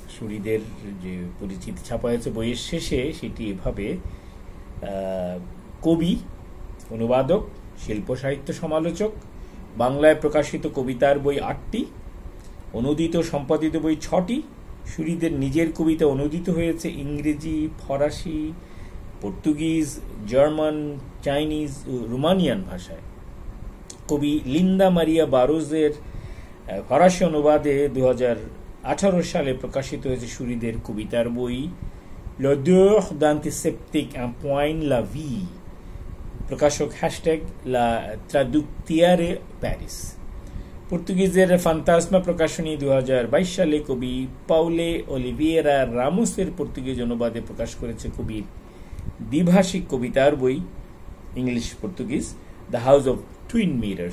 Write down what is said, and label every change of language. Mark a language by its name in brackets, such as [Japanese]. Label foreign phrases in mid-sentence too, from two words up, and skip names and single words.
[Bangla] সুরিদের যে পরিচিতি ছাপা হয়েছে বইয়ের শেষে সেটি এভাবে: কবি, অনুবাদক, শিল্প সাহিত্য সমালোচক, বাংলায় প্রকাশিত কবিতার বই 8টি, অনুদিত সম্পাদিত বই 6টি, সুরিদের নিজের কবিতা অনুদিত হয়েছে ইংরেজি, ফরাসি, পর্তুগিজ, জার্মান, চাইনিজ ও রোমানিয়ান ভাষায়। কবি লিন্দা মারিয়া বারোজের ফরাসি অনুবাদে 2018 সালে প্রকাশিত হয়েছে সুরিদের কবিতার বই l'odeur d'antiseptique un point la vie, প্রকাশক লা ট্রাদুকতিয়ারে প্যারিস। পর্তুগিজের ফান্তাসমা প্রকাশনী 2022 সালে কবি পাউলে অলিভিয়েরা রামোসের পর্তুগিজ অনুবাদে প্রকাশ করেছে কবির দ্বিভাষিক কবিতার বই ইংলিশ পর্তুগিজ দ্য হাউস অব টুইন মিরার্স।